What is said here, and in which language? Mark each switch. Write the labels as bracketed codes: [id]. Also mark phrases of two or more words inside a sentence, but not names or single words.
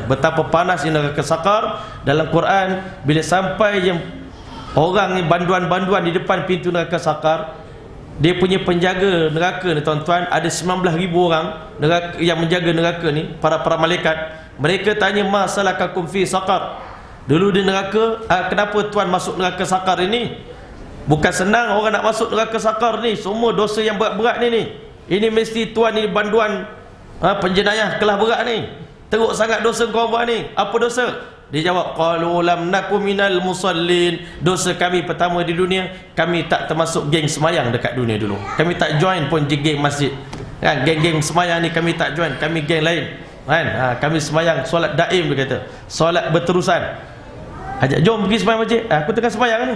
[ms] Betapa panasnya neraka Saqar. Dalam Quran bila sampai yang orang ni banduan-banduan di depan pintu neraka Saqar, dia punya penjaga neraka ni tuan-tuan, ada 19,000 orang neraka, yang menjaga neraka ni, para malaikat. Mereka tanya, [ar] ma salakakum fi Saqar, [ms] dulu di neraka, kenapa tuan masuk neraka Saqar ini? Bukan senang orang nak masuk neraka Saqar ni, semua dosa yang berat-berat ni. Ini mesti tuan ni banduan penjenayah kelas berat ni. Teruk sangat dosa kau buat ni. Apa dosa? Dia jawab, [ar] qalu lam nakum minal musallin. [ms] Dosa kami pertama di dunia, kami tak termasuk geng semayang dekat dunia dulu. Kami tak join pun geng masjid, kan? Geng-geng semayang ni kami tak join, kami geng lain, kan? Kami semayang solat daim, dia kata, solat berterusan. Ajak jom pergi semayang masjid. Aku tengah semayang ni.